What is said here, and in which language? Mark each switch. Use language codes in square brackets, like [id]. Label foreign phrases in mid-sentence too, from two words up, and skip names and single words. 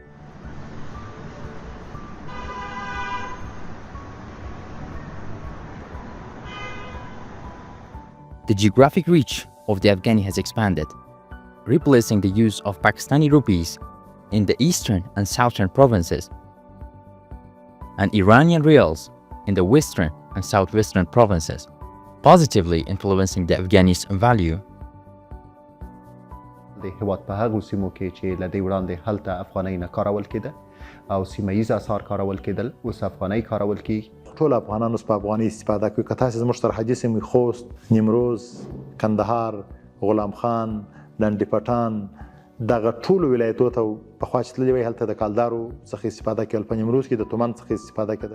[en] The geographic reach of the Afghani has expanded, replacing the use of Pakistani rupees in the eastern and southern provinces, and Iranian rials in the western and southwestern provinces, positively influencing the Afghani's value. [ps] د هېواد په هغو سیمو کې چې له دې وړاندې هلته افغانۍ نه کارول کېده او سیمه ییز اسعار کارول کېدل، اوس افغانۍ کارول کېږي. ټول افغانان اوس په افغانۍ استفاده کوي. که تاسې زموږ سرحدي سیمې خوست، نیمروز، کندهار، غلام خان، لنډي پټان، دغه ټولو ولایتو ته پخوا چې تللي وای هلته د کالدارو څخه استفاده کېدل، په نیمروز کې د تومان څخه استفاده کېدل.